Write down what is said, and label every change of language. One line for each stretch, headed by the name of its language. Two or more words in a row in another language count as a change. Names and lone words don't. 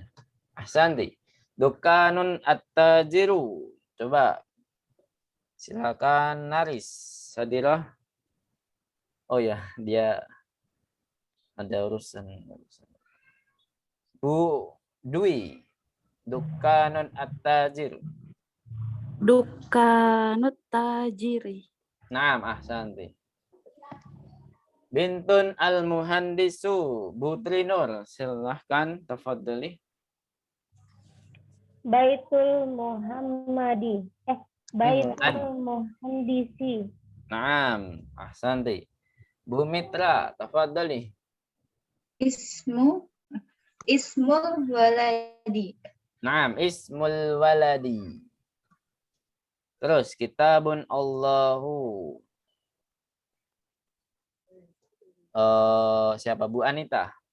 Arabic: أحسنتِ. دكانُ التاجرِ. Coba.
Indonesian: Silakan Naris. Sadirah. Oh ya, dia ada urusan. Bu Dwi.
Arabic: دكانُ التاجرِ. دكانُ التاجرِ. Naam, أحسنتِ. بنتُ المهندسِ.
Indonesian: Putri Nur, silahkan tafadhali.
Arabic: بيتُ محمدٍ. بيتُ المهندسِ. Naam, ahsanti. Bu Mitra, tafadhali. اسمُ الولدِ. نعم، اسمُ الولدِ.
Indonesian: Terus
Arabic: كتابُ اللهِ.
Indonesian: Siapa Bu Anita?